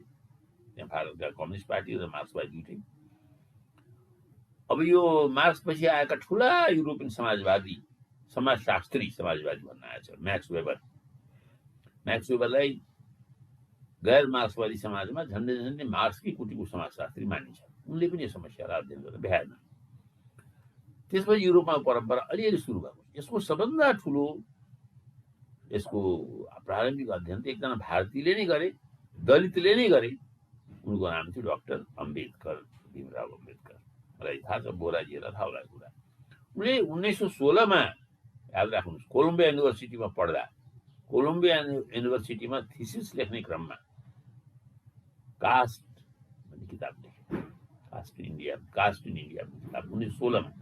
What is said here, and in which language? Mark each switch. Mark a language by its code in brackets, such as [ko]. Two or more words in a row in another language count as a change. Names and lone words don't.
[ne] त्यहाँ भारतका कम्युनिस्ट पार्टी र मार्क्सवादी दुइटै। अब यो मार्क्स पछि आएका ठुला युरोपियन समाजवादी, समाजशास्त्री समाजवादी भन्न आएछ म्याक्स वेबरलाई गैर मार्क्सवादी समाजमा झन्डै झन्डै मार्क्सकै कुटीको समाजशास्त्री मानिन्छ। उनले पनि यो समस्यालाई अध्ययन गरेर भ्याएन। त्यसपछि युरोपमा परम्परा अलिअलि सुरु भएको। यसको सबभन्दा ठुलो यसको प्रारम्भिक अध्ययन त एकजना भारतीयले नै गरे, दलितले नै गरे। उनको नाम थियो डाक्टर अम्बेडकर, भीमराव अम्बेडकर। मलाई थाहा छ, बोराजीलाई थाहा होला कुरा। उनले 1916 मा, याद राख्नुहोस्, कोलम्बिया युनिभर्सिटीमा पढ्दा, कोलम्बिया युनिभर्सिटीमा थिसिस लेख्ने क्रममा कास्ट भन्ने किताब लेखे। कास्ट इन इन्डिया किताब 1916 मा।